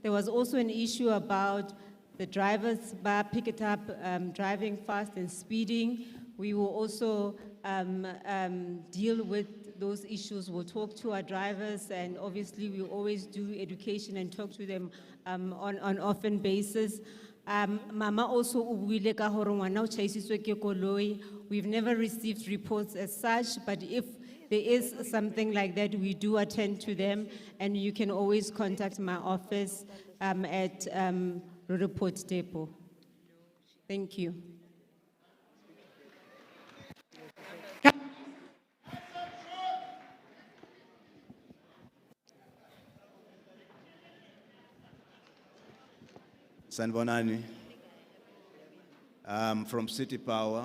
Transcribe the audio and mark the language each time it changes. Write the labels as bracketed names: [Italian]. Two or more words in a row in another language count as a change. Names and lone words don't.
[English] There was also an issue about the drivers Pick It Up driving fast and speeding. We will also deal with those issues. We'll talk to our drivers, and obviously we always do education and talk to them on often basis. [Southern Sotho] Mama also ubuile ka hore ngwana o tjhaisitswe ke koloi. [English] We've never received reports as such, but if there is something like that, we do attend to them, and you can always contact my office at Roodepoort Depot. Thank you. Sanbonani, from City Power.